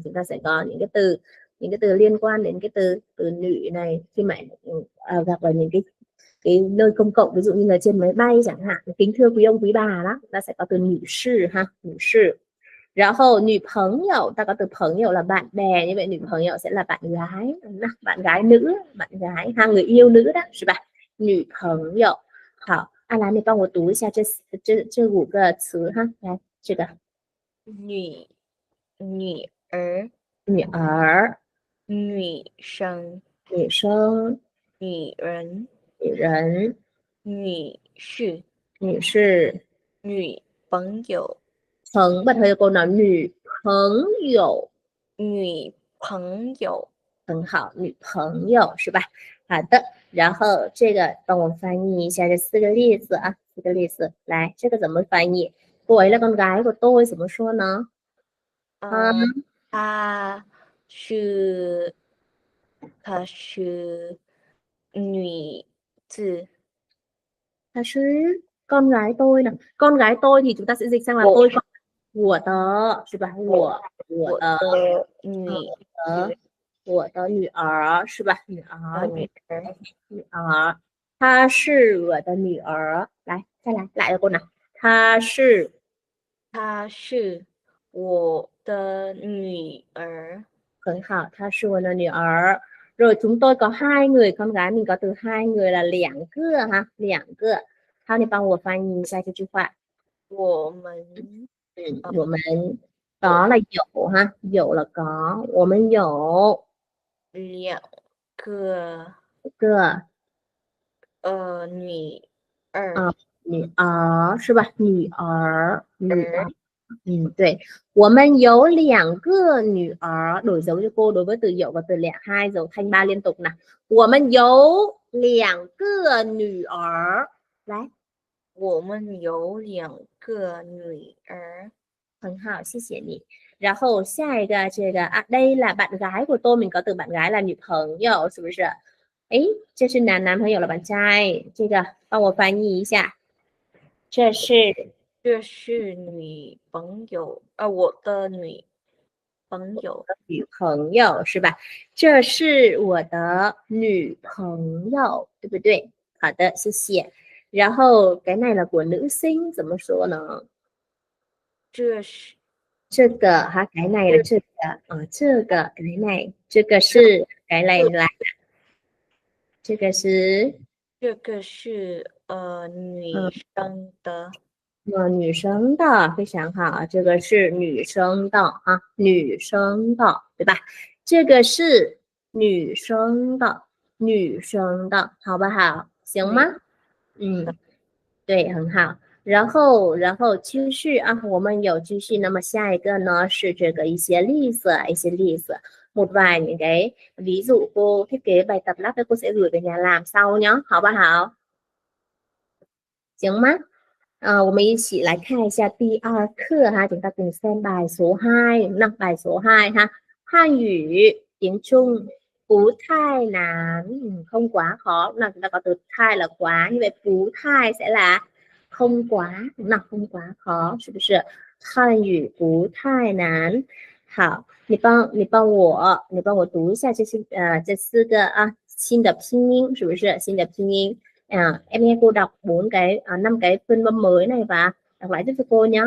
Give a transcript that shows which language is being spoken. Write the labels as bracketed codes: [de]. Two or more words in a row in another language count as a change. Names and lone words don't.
[vi] Chúng ta sẽ có những cái từ liên quan đến cái từ nữ này khi mà gặp ở những cái nơi công cộng, ví dụ như là trên máy bay chẳng hạn. Kính thưa quý ông quý bà đó, ta sẽ có từ nữ sư ha, nữ sư. Rồi hầu nữ 朋友, ta có từ 朋友 là bạn bè, như vậy nữ 朋友 sẽ là bạn gái, bạn gái nữ, bạn gái ha, người yêu nữ đó, [zh] 是吧? [vi] Nữ 朋友. [zh] 好，来你帮我读一下这5个词哈，来这个女儿女儿、女生女生、女人女人、女士女士、女朋友 [vi] bật hơi cô nói nữ 朋友 [zh] 女朋友很好，女朋友是吧？好的，然后这个帮我翻译一下这4个例子啊，4个例子，来，这个怎么翻译 ？ [vi] cô ấy là con gái của tôi, [zh] 怎么说呢？她是女子，她是 [vi] con gái tôi nè, con gái tôi thì chúng ta sẽ dịch sang là tôi con của tớ, [zh] 是吧？我的女我的女儿是吧？女儿，女儿，女儿，她是我的女儿。来，再来， [vi] lại cho cô nào. [zh] 她是我的女儿。很好，她是我的女儿. [vi] Rồi chúng tôi có 2 người con gái, mình có từ 2 người là 2 个 ha, 2个. [zh] 好，你帮我翻译一下这句话。我们 [vi] 我们 có là 有 ha, 有 là có, [zh] 我们有 2个个女儿，女儿是吧？女儿，对, 我们有2个女儿, [vi] đổi dấu cho cô đối với từ 有 và từ 2 dấu thanh 3 liên tục nào. [zh] 我们有2个女儿. 来，我们有2个女儿。很好，谢谢你. 然后下一个这个 [vi] đây là bạn gái của tôi, mình có từ bạn gái là [zh] 女朋友，是不是？这是男朋友 [vi] là bạn trai, [zh] 这个帮我翻译一下。这是这是女朋友，我的女朋友。女朋友是吧？这是我的女朋友，对不对？好的，谢谢。然后 [vi] cái này là của nữ sinh [zh] 怎么说呢？这是这个哈， [vi] cái này là [zh] 这个这个 [vi] cái này， [zh] 这个是 [vi] cái này là [zh] 这个是这个是女生的。女生的，非常好，这个是女生的啊，女生的，对吧？这个是女生的，女生的，好不好？行吗？嗯，对，很好。然后继续啊，我们有继续。那么下一个呢是这个一些例子， [vi] một vài những cái ví dụ cô thiết kế bài tập lát nữa cô sẽ gửi về nhà làm sau nhé, [zh] 好不好？行吗？我们一起来看一下第二课哈 [vi] ，chúng ta cùng xem bài số 2, bài số 2 ha. Hàn ngữ tiếng Trung [zh] 不太难, [vi] không quá khó. Nào chúng ta có từ thai là quá, như vậy Phú thai sẽ là không quá, đúng nào, không quá khó, [zh] 是不是？汉语不太难。好，你帮我读一下这四个新的拼音，是不是？新的拼音。 [vi] Em nghe cô đọc 5 cái phiên âm mới này và đọc lại giúp cho cô nhé.